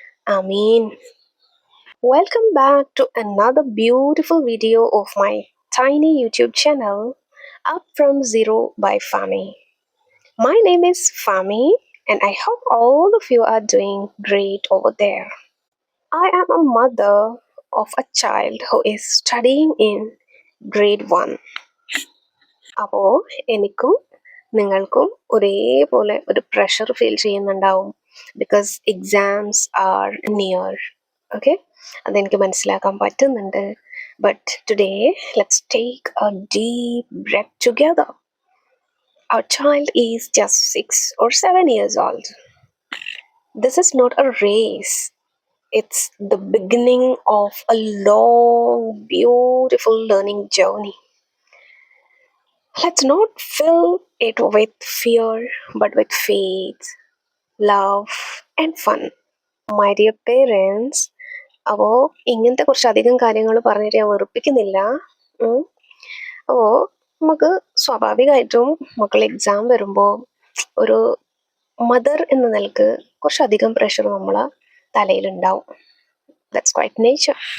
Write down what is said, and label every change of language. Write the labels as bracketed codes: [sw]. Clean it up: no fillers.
[en] Ameen. Welcome back to another beautiful video of my tiny YouTube channel, Up From Zero by Fami. My name is Fami, and I hope all of you are doing great over there. I am a mother of a child who is studying in grade 1. [ml] അപ്പോൾ എനിക്കും നിങ്ങൾക്കും ഒരേപോലെ ഒരു pressure feel ചെയ്യുന്നുണ്ടാവും [en] Because exams are near. Okay, [ml] അതെനിക്ക് മനസ്സിലാക്കാൻ പറ്റുന്നുണ്ട്. [en] But today let's take a deep breath together. Our child is just 6 or 7 years old. This is not a race. It's the beginning of a long, beautiful learning journey. Let's not fill it with fear, but with faith, love, and fun. My dear parents, [ml] അപ്പോൾ ഇങ്ങനത്തെ കുറച്ചധികം കാര്യങ്ങൾ പറഞ്ഞിട്ട് ഞാൻ വെറുപ്പിക്കുന്നില്ല. അപ്പോൾ നമുക്ക് സ്വാഭാവികമായിട്ടും മക്കൾ എക്സാം വരുമ്പോൾ ഒരു മദർ എന്ന നിലക്ക് കുറച്ചധികം പ്രഷർ നമ്മളെ തലയിലുണ്ടാവും. [en] That's quite nature.